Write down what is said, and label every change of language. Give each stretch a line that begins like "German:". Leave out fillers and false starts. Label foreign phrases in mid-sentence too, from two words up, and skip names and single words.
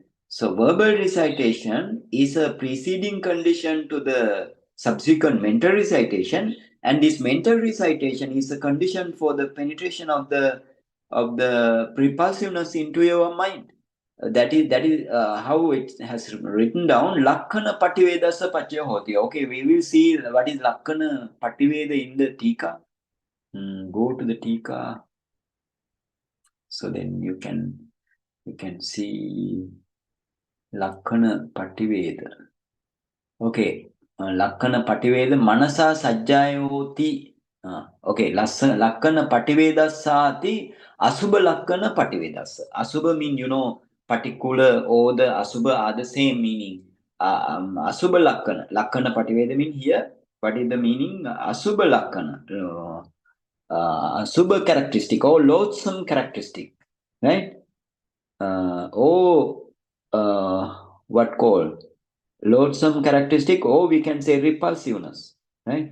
English: So verbal recitation is a preceding condition to the subsequent mental recitation, and this mental recitation is a condition for the penetration of the repulsiveness into your mind. That is how it has written down.
Pali: Lakkana pativedasa pacchaya hoti.
English: Okay, we will see what is
Pali: Lakkana pativeda
English: in the Tika. Go to the Tika. So then you can see
Pali: Lakkana pativeda. Okay, Lakkana pativeda manasa sajjayoti. Okay, Lakkana pativedasati asubha Lakkana pativedasa.
English: Asubha mean particular, or the asubha are the same meaning.
Pali: Asubha Lakkana pativeda mean here.
English: What is the meaning?
Pali: Asubha Lakkana.
English: Asubha characteristic or loathsome characteristic, right? What called loathsome characteristic, or we can say repulsiveness, right?